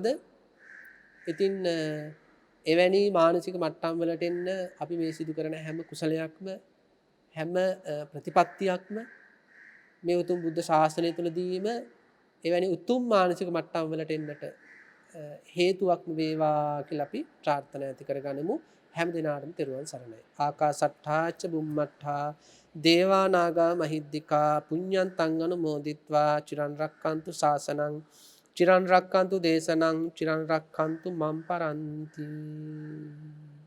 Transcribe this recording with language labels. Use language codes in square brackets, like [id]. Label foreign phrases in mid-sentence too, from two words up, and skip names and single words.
[si] ඉතින් එවැනි මානසික මට්ටම් වලට එන්න අපි මේ සිදු කරන හැම කුසලයක්ම හැම ප්‍රතිපත්තියක්ම මේ උතුම් බුද්ධ ශාසනය තුලදීම එවැනි උතුම් මානසික මට්ටම් වලට එන්නට හේතුවක්ම වේවා කියලා අපි ප්‍රාර්ථනා ඇති කරගනිමු. හැම දිනාටම තෙරුවන් සරණයි. [pi] ආකාසට්ඨාච බුම්මට්ඨා දේවා නාග මහිද්దికා පුඤ්ඤන්තං අනුමෝදිත්වා චිරන් රක්칸තු ශාසනං චිරන් රක්칸තු දේශනං චිරන් රක්칸තු මම් පරන්ති.